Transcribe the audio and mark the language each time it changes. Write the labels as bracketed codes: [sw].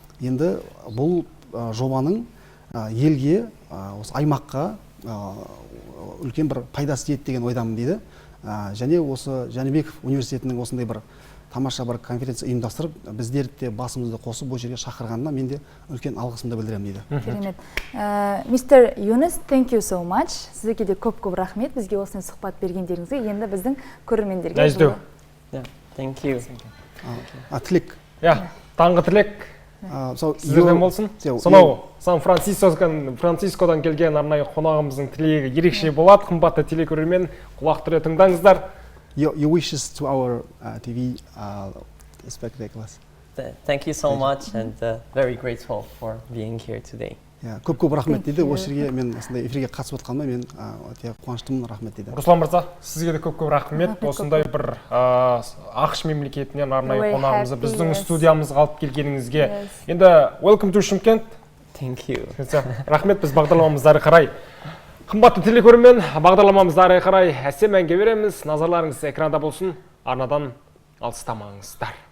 [kk] Енді бұл жобаның елге, осы аймаққа үлкен бір пайдасы тиеді деген ойдамын дейді. Және осы Жәнібеков университетінің осындай бір тамаша бір конференция ұйымдастырып, біздер де басымызды қосып бұл жерге шақырғанына мен де үлкен алғысымды білдіремін дейді. Керемет. [en] Мистер Юнус, thank you so much. [kk] Сізге де көп-көп рахмет. Бізге осындай сұхбат бергендеріңізге. Енді біздің көрермендерге Näjdүү. [en] Thank you. [kk] Тілек. Таңғы тілек сіздерден болсын. Сонау Сан-Францискодан келген арнайы қонағымыздың тілегі ерекше болады. Қымбатты телекөрермен, құлақ түре тыңдаңыздар. [en] Your wishes to our TV spectaculars. Thank you so much and very grateful for being here today. [kk] Көп-көп рахмет дейді. Осы жерге мен осындай эфирге қатысып отқаныма мен өте қуаныштымын, рахмет дейді. Руслан мырза, сізге де көп-көп рахмет. Осындай бір ақш мемлекетінен арнайы қонағымызды біздің студиямызға алып келгеніңізге. [en] Енді welcome to Шымкент. Thank you. [kk] Рахмет, біз бағдарламамызды ары қарай. Қымбатты телекөрермен, бағдарламамызды ары қарай әсем әнге береміз. Назарларыңыз экранда болсын. Арнадан алыстамаңыздар.